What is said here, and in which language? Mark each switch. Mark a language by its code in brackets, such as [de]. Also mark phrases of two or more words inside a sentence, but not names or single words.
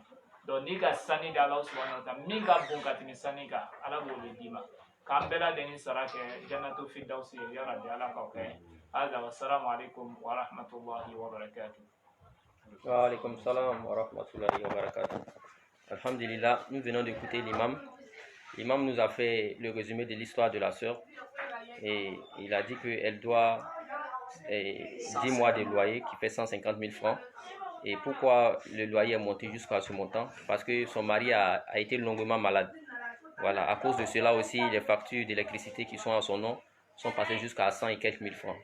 [bm] Donc n'i ka sani di [ar] الله سبحانه وتعالى [bm] min ka bon ka tɛmɛ sani kan ala b'o de d'i ma. K'an bɛɛ lajɛlen sara kɛ [ar] جنة الفردوس [bm] ye yarabi ala k'aw kɛ. [ar] هذا والسلام عليكم ورحمة الله وبركاته. وعليكم السلام ورحمة الله وبركاته. Alhamdulillah, [fr] nous venons d'écouter l'imam. L'imam nous a fait le résumé de l'histoire de la sœur et il a dit qu'elle doit 10 mois de loyer qui fait 150 000 francs. Et pourquoi le loyer est monté jusqu'à ce montant? Parce que son mari a été longuement malade. Voilà, à cause de cela aussi, les factures d'électricité qui sont à son nom sont passées jusqu'à 100 et quelques mille francs.